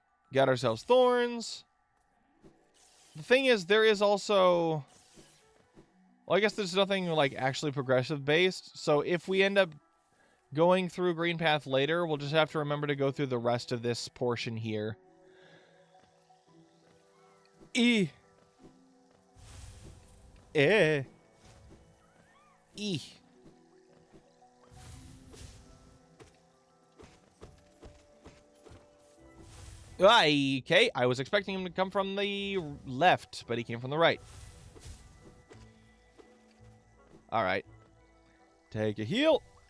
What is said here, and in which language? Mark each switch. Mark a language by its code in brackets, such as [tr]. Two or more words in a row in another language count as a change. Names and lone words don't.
[en] Got ourselves thorns. The thing is, there is also... Well, I guess there's nothing, like, actually progressive-based. So if we end up going through Green Path later, we'll just have to remember to go through the rest of this portion here. E. Eh. E. Okay, I was expecting him to come from the left, but he came from the right. Alright. Take a heal.